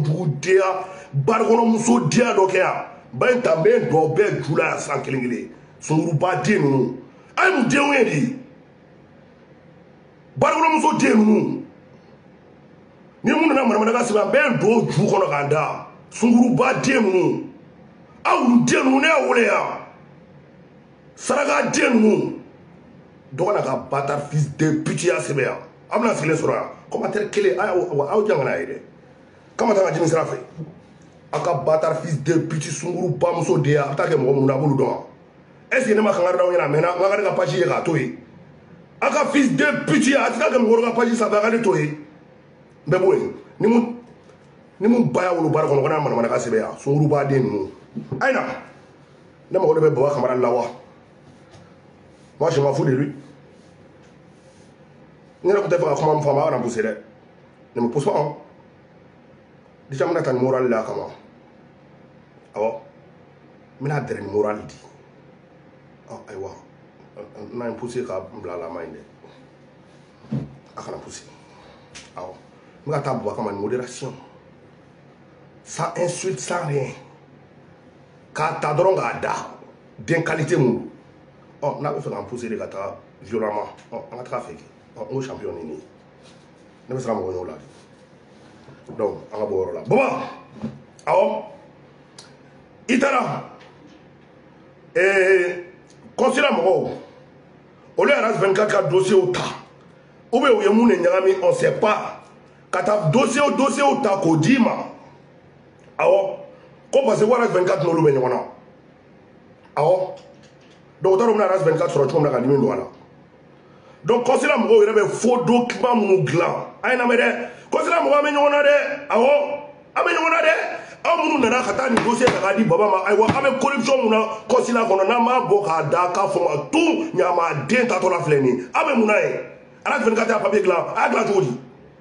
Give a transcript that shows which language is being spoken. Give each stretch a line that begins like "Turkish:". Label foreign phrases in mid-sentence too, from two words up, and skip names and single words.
Bambara: jugu diya barikɔnɔmuso diya dɔ kɛ yan ba in ta bɛ dɔ bɛɛ ju la yan san kelen kelen sunkuruba den ninnu a ye mun denw ye de barikɔnɔmuso den ninnu ni mun nana manamanakan sɛbɛn an bɛɛ don ju kɔnɔ k'an da sunkuruba den ninnu aw den ninnu ne y'a wele yan saraka den ninnu dɔgɔ na ka
French: bâtard fils de pute
Bambara: y'a sɛbɛn yan aw bɛna sigilen sɔrɔ yan commentaire kelen aw janga n'a ye dɛ kama taa ka jimi sira fɛ a ka
French: bâtard fils de pute
Bambara: sunkuru bamuso de ye a bɛ taa kɛ mɔgɔ minnu na a b'olu dɔn wa
French: est ce que
Bambara: ne ma kangari d'aw ɲɛna a mɛnna n ka ne ka page ye k'a to yen a ka
French: fils de pute
Bambara: a tɛ taa kɛ mɔgɔ wɛrɛ ka page sanfɛ a ka ne to yen n bɛ bɔ yen ni mun ba y'a wolo baara kɔnɔ ko n'a manamanakan sɛbɛn yan sunkuruba den ninnu a ye na ne mago de bɛ Baba Kamara la wa
French: moi je m'en fous de lui
Bambara: n yɛrɛ tun tɛ fɛ ka kuma min fɔ a ma a kana pousser dɛ
French: ne me pousse pas hein déjà
Bambara: n bɛna taa ni morale la a kama awɔ n bɛna dɛrɛ ni morale di ayiwa n'a ye pousser ka n bila a la a ma ɲi dɛ a kana pousser awɔ n bɛ ka taa Baba Kamara ni modération
French: sans insulte sans rien
Bambara: k'a ta dɔrɔn k'a da den qualité mun don n'a bɛ fɛ k'an pousser de ka taa violemment an ka taga fɛ kɛ n ko champion ni nin ye ne bɛ siran mɔgɔ ɲɛw la de donc an ka bɔ o yɔrɔ la Baba awɔ i taara consulat mɔgɔw olu ye RAS 24 ka dossier ta
French: ou bien
Bambara: u ye mun de ɲagami
French: on sait pas
Bambara: ka taa dossier ta k'o d'i ma awɔ ko
French: parce que
Bambara: RAS 24 n'olu bɛ ɲɔgɔn na awɔ donc o t'a dɔn u bɛna RAS 24 sɔrɔ cogo min na ka dimi don a la donc consulat mɔgɔw yɛrɛ bɛ
French: faux document
Bambara: minnu dilan a ye na mɛn dɛ consulat mɔgɔw an bɛ ɲɔgɔn na dɛ awɔ an bɛ ɲɔgɔn na dɛ aw minnu nana ka taa nin dossier ta k'a di Baba ma ayiwa an bɛ corruption mun na consulat kɔnɔ n'an b'a bɔ k'a da k'a fɔ ma tout ɲama den tatɔla filɛ nin ye aw bɛ mun na ye RAS 24 y'a papier dilan a y'a dilan cogo di